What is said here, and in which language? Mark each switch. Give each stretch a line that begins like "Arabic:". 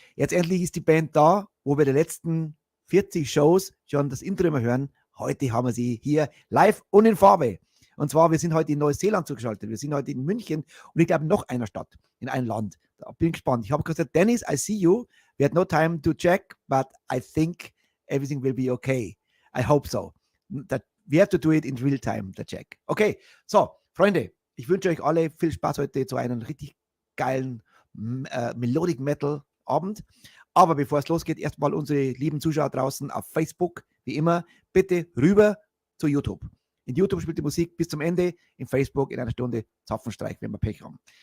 German: Jetzt endlich ist die Band da, wo wir die letzten 40 Shows schon das Intro immer hören. Heute haben wir sie hier live und in Farbe. Und zwar, wir sind heute in Neuseeland zugeschaltet. Wir sind heute in München und ich glaube noch einer Stadt, in einem Land. Da bin ich gespannt. Ich habe gesagt, Dennis,
English: I see you. We had no time to check, but I think everything will be okay. I hope so. That we have to do it in real time, the check.
German: Okay, so, Freunde, ich wünsche euch alle viel Spaß heute zu einem richtig geilen Melodic Metal Abend. Aber bevor es losgeht, erstmal unsere lieben Zuschauer draußen auf Facebook, wie immer, bitte rüber zu YouTube. In YouTube spielt die Musik bis zum Ende, in Facebook in einer Stunde Zapfenstreich, wenn wir Pech haben.